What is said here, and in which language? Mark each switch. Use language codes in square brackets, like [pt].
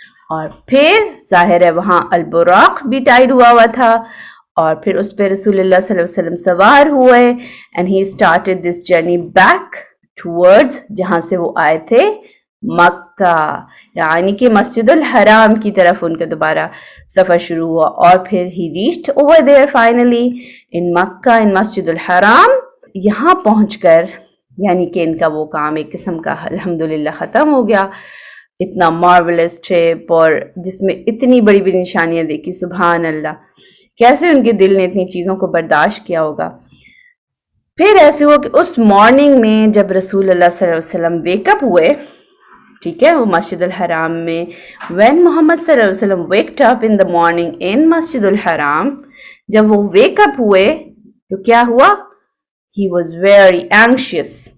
[ur] اور پھر ظاہر ہے وہاں البراق بھی ٹائڈ ہوا تھا، اور پھر اس پہ رسول اللہ صلی اللہ علیہ وسلم سوار ہوئے. [en] and he started this journey back towards، [ur] جہاں سے وہ آئے تھے مکہ، یعنی کہ مسجد الحرام کی طرف ان کا دوبارہ سفر شروع ہوا. اور پھر [en] he reached over there finally in Makkah in مسجد الحرام. [ur] یہاں پہنچ کر یعنی کہ ان کا وہ کام ایک قسم کا الحمدللہ ختم ہو گیا. اتنا مارولس ٹرپ، اور جس میں اتنی بڑی بڑی نشانیاں دیکھی، سبحان اللہ، کیسے ان کے دل نے اتنی چیزوں کو برداشت کیا ہوگا. پھر ایسے ہوا کہ اس مارننگ میں جب رسول اللہ صلی اللہ علیہ وسلم ویک اپ ہوئے، ٹھیک ہے، وہ مسجد الحرام میں، [en] when Muhammad صلی اللہ علیہ وسلم waked up in the morning in مسجد الحرام، [ur] جب وہ ویک اپ ہوئے تو کیا ہوا؟ [en] he was very anxious.